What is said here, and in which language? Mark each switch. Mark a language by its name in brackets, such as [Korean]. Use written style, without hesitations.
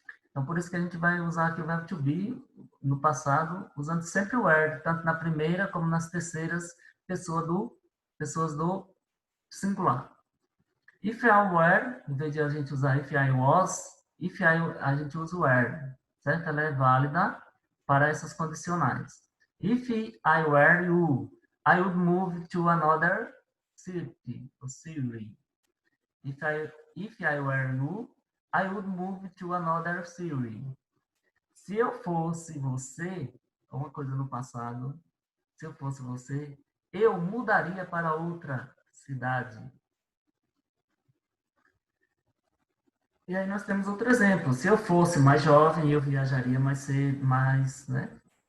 [Portuguese] Então, por isso que a gente vai usar aqui o verbo to be no passado, usando sempre o were, tanto na primeira como nas terceiras pessoas do singular. If I were, em vez de a gente usar if I was, a gente usa o were, certo? Ela é válida para essas condicionais. [English] If I were you, I would move to another city or city. If I were you, I would move to another city. [Portuguese] Se eu fosse você, uma coisa no passado, se eu fosse você, eu mudaria para outra cidade. E aí nós temos outro exemplo. Se eu fosse mais jovem, eu viajaria mais cedo, né?